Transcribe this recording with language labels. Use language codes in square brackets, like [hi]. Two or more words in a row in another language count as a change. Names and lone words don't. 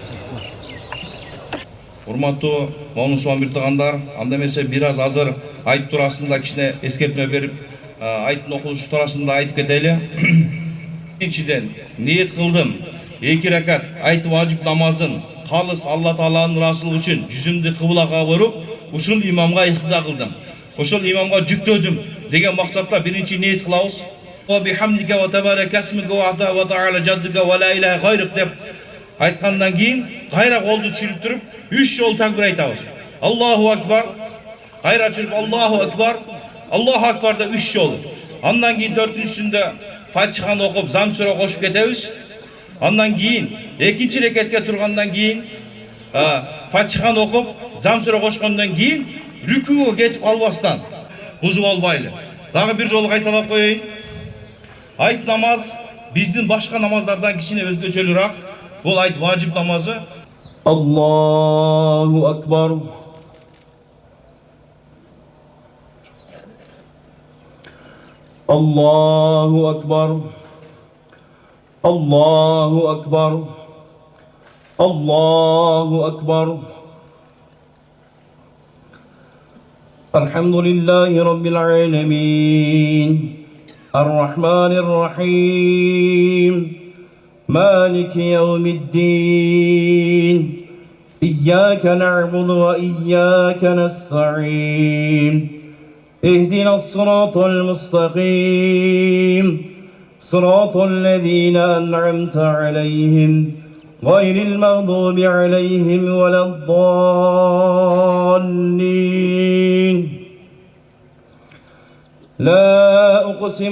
[ky] Урматтуу момун бир туугандар, анда эмесе бир аз азыр айт туурасында кичине эскертме берип, айттын окулушу туурасында айтып кетели. Биринчиден, ниет кылдым, 2 ракат айт важип намазын калыс Алла Тааланын ыраазылыгы үчүн жүзүмдү кыблага буруп, ушул имамга ихтида кылдым. Ошол имамга жүктөдүм деген максатта биринчи ниет кылабыз. [ar] وبحمدك وتبارك اسمك وتعالى جدك ولا إله غيرك [ky] деп айткандан кийин кайра колду чүрүп туруп 3 жол такбир айтабыз. [ar] الله أكبر. [ky] Кайра чүрүп [ar] الله أكبر. الله أكبر [ky] деп 3 жол. Андан кийин 4-үнчүсүндө Фатиханы окуп зам сүрө кошуп кетебиз. Андан кийин экинчи рекетке тургандан кийин Фатиханы окуп зам сүрө кошкондон кийин рүкүүгө кетип калбастан бузуп албайлы. Дагы бир жолу кайталап коеюн. Айт намаз биздин башка намаздардан кичине өзгөчөлүрөөк. Бул айт важип намазы. [ar] الله أكبر. الله أكبر. الله أكبر الله أكبر. الحمد لله رب العالمين. الرحمن الرحيم مالك يوم الدين. إياك نعبد وإياك نستعين. اهدنا الصراط المستقيم صراط الذين أنعمت عليهم غير المغضوب عليهم ولا الضالين لا أقسم